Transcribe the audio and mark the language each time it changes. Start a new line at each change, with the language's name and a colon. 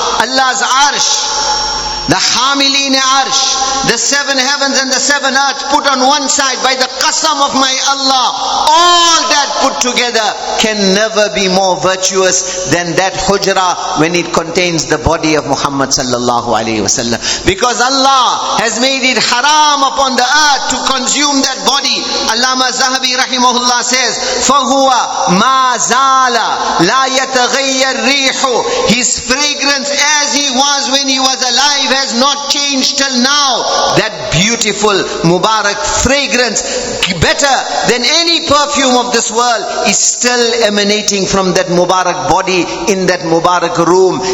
English: Allah's arsh, the Hamilin Arsh, the seven heavens and the seven earths put on one side by the qasam of my Allah, all that put together can never be more virtuous than that hujra when it contains the body of Muhammad sallallahu alayhi wasallam. Because Allah has made it haram upon the earth to consume that body.
Arabic: Allama Zahabi rahimahullah
English: says,
Arabic: فَهُوَ مَا زَالَ لَا يَتَغَيَّرْ رِيحُ.
English: His fragrance as he was when he was alive has not changed till now. That beautiful Mubarak fragrance, better than any perfume of this world, is still emanating from that Mubarak body in that Mubarak room.